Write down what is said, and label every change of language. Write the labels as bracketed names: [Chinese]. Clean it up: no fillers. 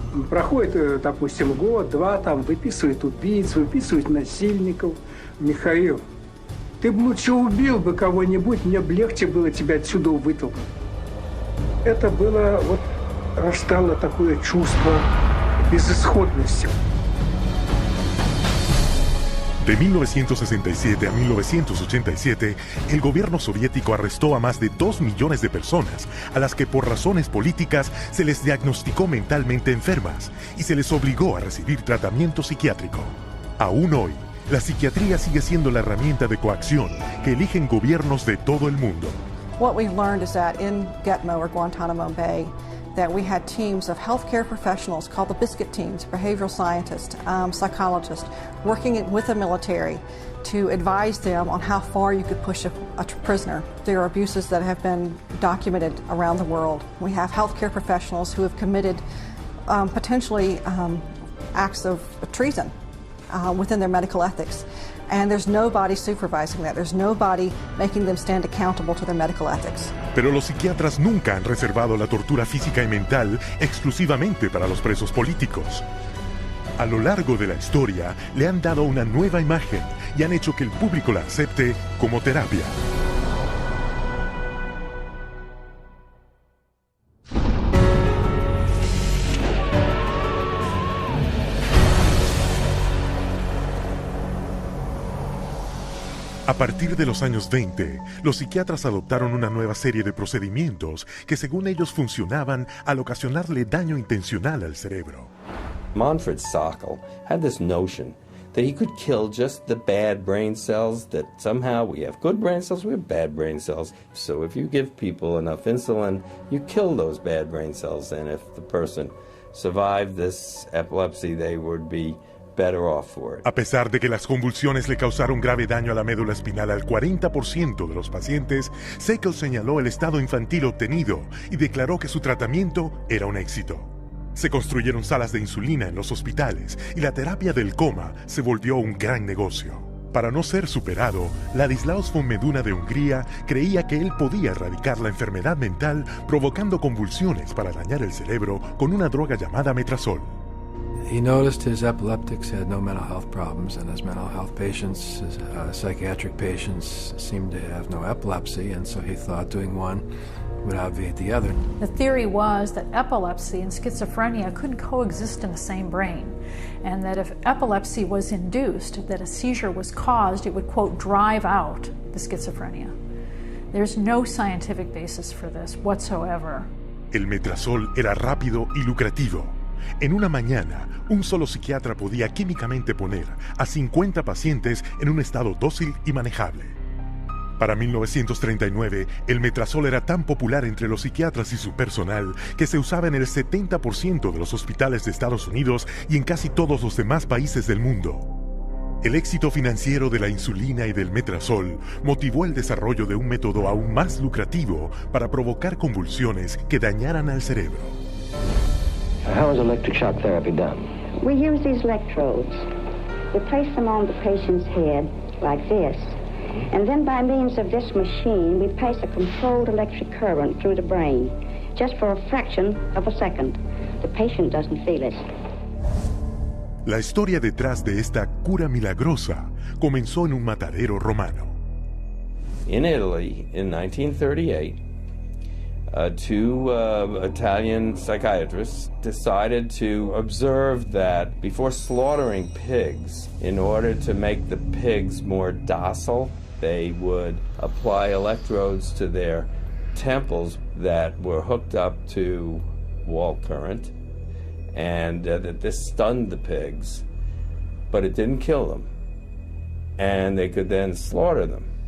[Russian] Проходит, допустим, год-два, там выписывают убийц, выписывают насильников. Михаил, ты бы лучше убил бы кого-нибудь, мне бы легче было тебя отсюда вытолкнуть. Это было, вот, рождало такое чувство безысходности. [Spanish] De 1967 a 1987, el gobierno soviético arrestó a más de 2 millones de personas, a las que por razones políticas se les diagnosticó mentalmente enfermas y se les obligó a recibir tratamiento psiquiátrico. Aún hoy, la psiquiatría sigue siendo la herramienta de coacción que eligen gobiernos de todo el mundo. [English] What we've learned is that in Gitmo or Guantanamo Bay, that we had teams of healthcare professionals called the biscuit teams, behavioral scientists, psychologists, working with the military to advise them on how far you could push a prisoner. There are abuses that have been documented around the world. We have healthcare professionals who have committed potentially acts of treason within their medical ethics. And there's nobody supervising that. There's nobody making them stand accountable to their medical ethics. [Spanish] Pero los psiquiatras nunca han reservado la tortura física y mental exclusivamente para los presos políticos. A lo largo de la historia le han dado una nueva imagen y han hecho que el público la acepte como terapia. A partir de los años 20, los psiquiatras adoptaron una nueva serie de procedimientos que según ellos funcionaban al ocasionarle daño intencional al cerebro. [English] Manfred Sackel had this notion that he could kill just the bad brain cells, that somehow we have good brain cells, we have bad brain cells. So if you give people enough insulin, you kill those bad brain cells, and if the person survived this epilepsy, they would be better off for it. [Spanish] A pesar de que las convulsiones le causaron grave daño a la médula espinal al 40% de los pacientes, Sackel señaló el estado infantil obtenido y declaró que su tratamiento era un éxito. Se construyeron salas de insulina en los hospitales y la terapia del coma se volvió un gran negocio. Para no ser superado, Ladislaus von Meduna de Hungría creía que él podía erradicar la enfermedad mental provocando convulsiones para dañar el cerebro con una droga llamada metrazol. [English] He noticed his epileptics had no mental health problems, and his mental health patients, his psychiatric patients, seemed to have no epilepsy, and so he thought doing one would obviate the other. The theory was that epilepsy and schizophrenia couldn't coexist in the same brain, and that if epilepsy was induced, that a seizure was caused, it would, quote, drive out the schizophrenia. There's no scientific basis for this whatsoever. [Spanish] El metrazol era rápido y lucrativo. En una mañana, un solo psiquiatra podía químicamente poner a 50 pacientes en un estado dócil y manejable. Para 1939, el metrazol era tan popular entre los psiquiatras y su personal que se usaba en el 70% de los hospitales de Estados Unidos y en casi todos los demás países del mundo. El éxito financiero de la insulina y del metrazol motivó el desarrollo de un método aún más lucrativo para provocar convulsiones que dañaran al cerebro. [English] How is electric shock therapy done? We use these electrodes. We place them on the patient's head like this, and then by means of this machine, we pass a controlled electric current through the brain, just for a fraction of a second. The patient doesn't feel it. [Spanish] La historia detrás de esta cura milagrosa comenzó en un matadero romano. [English] In Italy, in 1938, two Italian psychiatrists decided to observe that before slaughtering pigs, in order to make the pigs more docile, they would apply electrodes to their temples that were hooked up to wall current, and that this stunned the pigs, but it didn't kill them, and they could then slaughter them.